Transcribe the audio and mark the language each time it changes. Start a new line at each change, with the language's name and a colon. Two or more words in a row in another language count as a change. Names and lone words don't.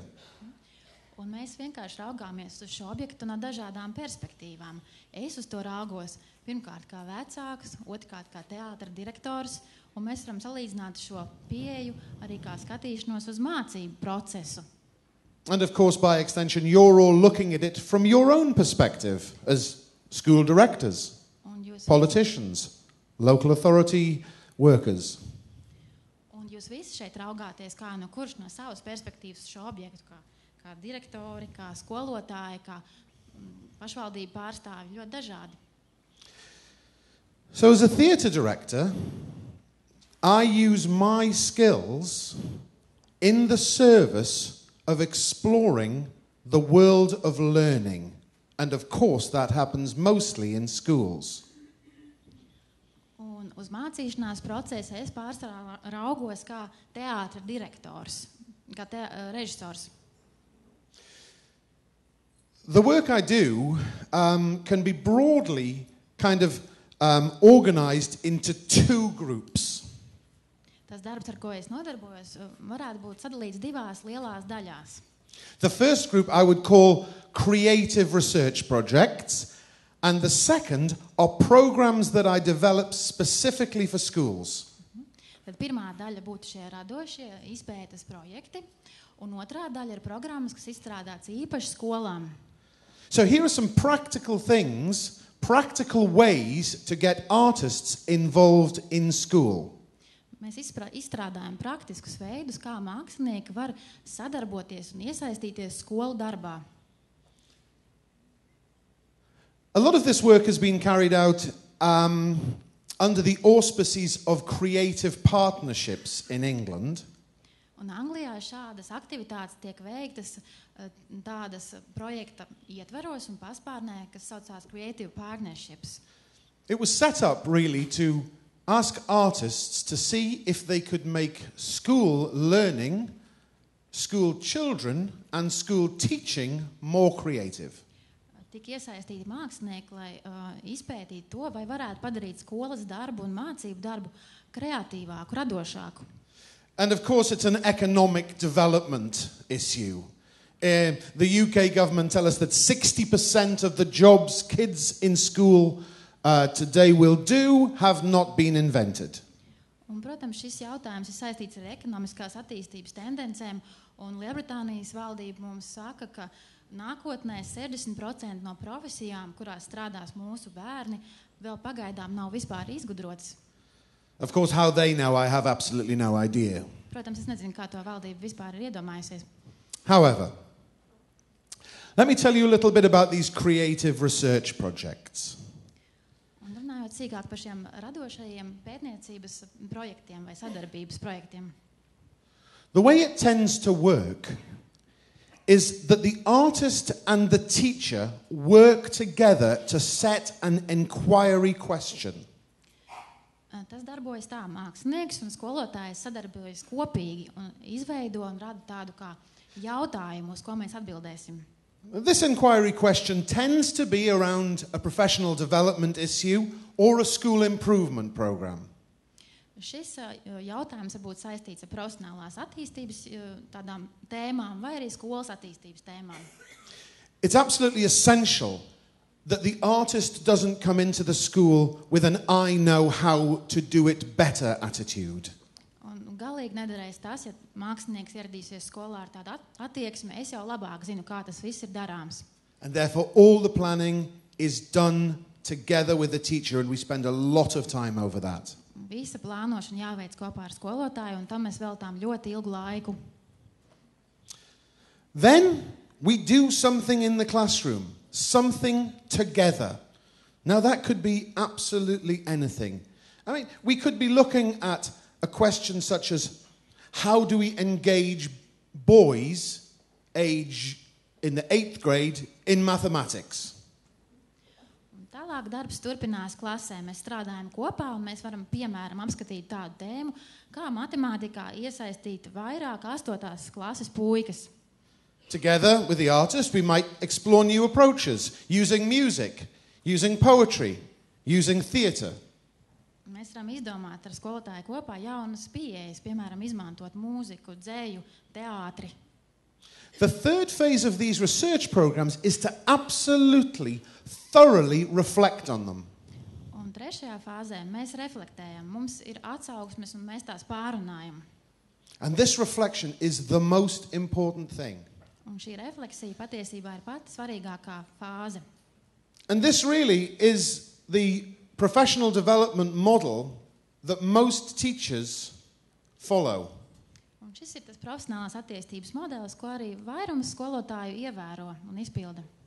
Latvian: Un mēs vienkārši raugāmies uz šo objektu no dažādām perspektīvām. Es uz to raugos pirmkārt kā vecāks, otrkārt kā teātra direktors, un mēs varam salīdzināt šo pieeju arī kā skatīšanos uz mācību procesu.
English: And of course, by extension, you're all looking at it from your own perspective as school directors, politicians, local authority workers.
Latvian: Un jūs visi šeit raugāties kā no kurš no savas perspektīvas šo objektu, kā direktori, kā skolotāji, kā pašvaldību pārstāvji, ļoti dažādi.
English: So as a theatre director, I use my skills in the service of exploring the world of learning. And of course, that happens mostly in schools.
Latvian: Un uz mācīšanās procesu es pārsvarā raugos kā teātra direktors, kā režisors.
English: The work I do can be broadly kind of organized into two groups.
Latvian: Tas darbs, ar ko es nodarbojos, varētu būt sadalīts divās lielās daļās.
English: The first group I would call creative research projects, and the second are programs that I develop specifically for schools.
Latvian: Tad pirmā daļa būtu šie radošie izpētes projekti, un otrā daļa ir programmas, kas izstrādāts īpaši skolām.
English: So here are some practical things, practical ways to get artists involved in school.
Latvian: Mēs izstrādājam praktiskus veidus, kā mākslinieki var sadarboties un iesaistīties skolu darbā.
English: A lot of this work has been carried out under the auspices of creative partnerships in England.
Latvian: Un Anglijā šādas aktivitātes tiek veiktas tādas projekta ietveros un paspārnē, kas saucās Creative Partnerships.
English: It was set up really to ask artists to see if they could make school learning, school children and school teaching more creative.
Latvian: Tik iesaistīti mākslinieki, lai izpētītu to, vai varētu padarīt skolas darbu un mācību darbu kreatīvāku, radošāku.
English: And of course it's an economic development issue. The UK government tell us that 60% of the jobs kids in school today will do have not been invented.
Latvian: Un, protams, šis jautājums ir saistīts ar ekonomiskās attīstības tendencēm, un Lielbritānijas valdība mums saka, ka nākotnē 60% no profesijām, kurās strādās mūsu bērni, vēl pagaidām nav vispār izgudrotas.
English: Of course, how they know, I have absolutely no idea.
Latvian: Protams, es nezinu, kā to valdība vispār ir iedomājusies.
English: However, let me tell you a little bit about these creative research projects.
Latvian: Un runājot sīkāk par šiem radošajiem pētniecības projektiem vai sadarbības projektiem.
English: The way it tends to work is that the artist and the teacher work together to set an inquiry question.
Latvian: Tas darbojas tā, mākslinieks un skolotājs sadarbojas kopīgi un izveido un rada tādu kā jautājumu, uz ko mēs atbildēsim.
English: This inquiry question tends to be around a professional development issue or a school improvement program.
Latvian: Šis jautājums var būt saistīts ar profesionālās attīstības tādām tēmām vai arī skolas attīstības tēmām.
English: It's absolutely essential that the artist doesn't come into the school with an I know how to do it better attitude.
Latvian: Un galīgi nederēs tas, ja mākslinieks ieradīsies skolā ar tādu attieksmi, es jau labāk zinu, kā tas viss ir darāms.
English: And therefore all the planning is done together with the teacher and we spend a lot of time over that.
Latvian: Visa plānošana jāveic kopā ar skolotāju un tam mēs veltām ļoti ilgu laiku.
English: Then we do something in the classroom. Something together. Now that could be absolutely anything. I mean, we could be looking at a question such as how do we engage boys age in the 8th grade in mathematics?
Latvian: Un tālāk darbs turpinās klasē. Mēs strādājam kopā un mēs varam, piemēram, apskatīt tādu tēmu, kā matemātikā iesaistīt vairāk 8. klases puikas.
English: Together with the artist, we might explore new approaches, using music, using poetry, using theatre.
Latvian: Mēs varam izdomāt ar skolotāju kopā jaunas pieejas, piemēram, izmantot mūziku, dzēju, teātri.
English: The third phase of these research programs is to absolutely, thoroughly reflect on them.
Latvian: Un trešajā fāzē mēs reflektējam, mums ir atsauksmes un mēs tās pārunājam.
English: And this reflection is the most important thing.
Latvian: Un šī refleksija patiesībā ir pati svarīgākā fāze.
English: And this really is the professional development model that most teachers follow.
Latvian: Un šis ir tas profesionālās attīstības modelis, ko arī vairums skolotāju ievēro un izpilda.